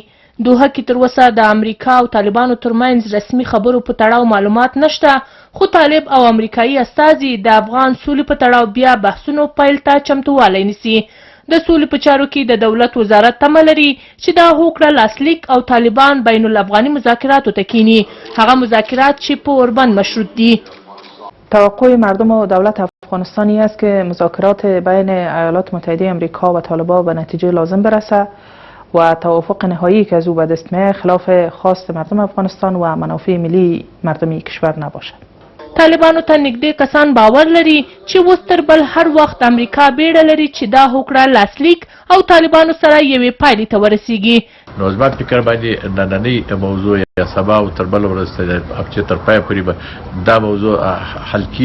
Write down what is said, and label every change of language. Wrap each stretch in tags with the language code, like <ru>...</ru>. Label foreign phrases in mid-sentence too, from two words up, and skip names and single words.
<ps>دوحه کې تر اوسه د امریکا او طالبانو ترمنځ رسمي خبرو په تړاو معلومات نشته، خو طالب او امریکایي استازي د افغان سولې په تړاو بیا بحثونو پیل ته چمتووالی نیسي. د سولې په چارو کې د دولت وزارت تمه لري چې دا هوکړه لاسلیک او طالبان بین الافغاني مذاکراتو ته کینی، هغه مذاکرات چې په اوربند مشروط دي.</ps> <fa>توقع مردم و دولت افغانستانی است که مذاکرات بین ایالات متحده آمریکا و طالبان به نتیجه لازم برسه و توافق نهایی که از او به دست میآید خلاف خواست مردم افغانستان و منافع ملی مردمی کشور نباشد.</fa> <ps>طالبانو ته نږدې کسان باور لري چې اوس تر بل هر وخت امریکا بیړه لري چې دا هوکړه لاسلیک او طالبانو سره یوې پایلې ته ورسیږي. نو زما فکر باندې نننۍ موضوع یا سبا او تر بل ورځ چې تر پایه پورې به دا موضوع حل کیږي.</ps>